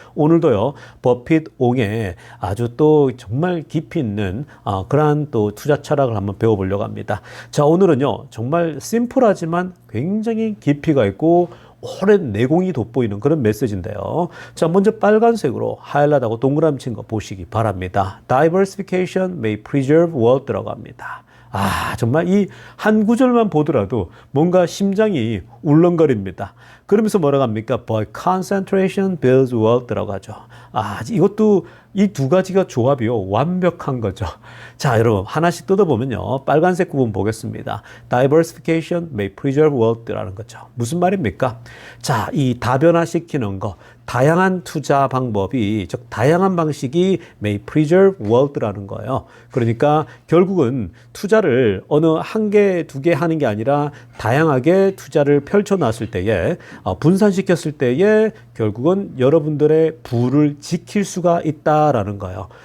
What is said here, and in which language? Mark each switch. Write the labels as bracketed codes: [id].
[ko] 오늘도요, 버핏 옹의 아주 또 정말 깊이 있는 그러한 또 투자 철학을 한번 배워보려고 합니다. 자, 오늘은요, 정말 심플하지만 굉장히 깊이가 있고 오랜 내공이 돋보이는 그런 메시지인데요. 자, 먼저 빨간색으로 하이라이트하고 동그라미 친 거 보시기 바랍니다. [en] Diversification may preserve wealth 들어갑니다. [ko] 정말 이 한 구절만 보더라도 뭔가 심장이 울렁거립니다. 그러면서 뭐라고 합니까? [en] But concentration builds wealth 들어가죠. [ko] 이것도 이 두 가지가 조합이요, 완벽한 거죠. 자, 여러분, 하나씩 뜯어보면요, 빨간색 부분 보겠습니다. [en] Diversification may preserve wealth라는 거죠. [ko] 무슨 말입니까? 자, 이 다변화시키는 거, 다양한 투자 방법이, 즉 다양한 방식이 may preserve wealth 라는 거예요. 그러니까 결국은 투자를 어느 한 개, 두 개 하는 게 아니라 다양하게 투자를 펼쳐놨을 때에, 분산시켰을 때에 결국은 여러분들의 부를 지킬 수가 있다라는 거예요.